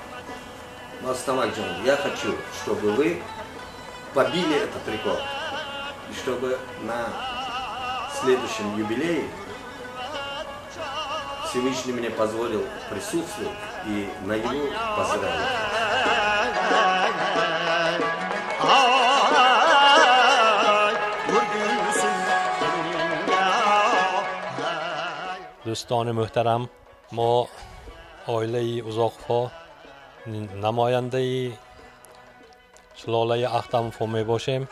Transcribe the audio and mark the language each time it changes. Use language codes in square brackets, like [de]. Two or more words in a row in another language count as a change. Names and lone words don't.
[ru] Но Астамакджан, я хочу, чтобы вы побили этот рекорд. И чтобы на следующем юбилее Всевышний мне позволил присутствовать и на его поздравить. [tg] دوستان محترم، ما عائله اوزاق‌ها نماینده سلاله اختم‌ها می باشیم.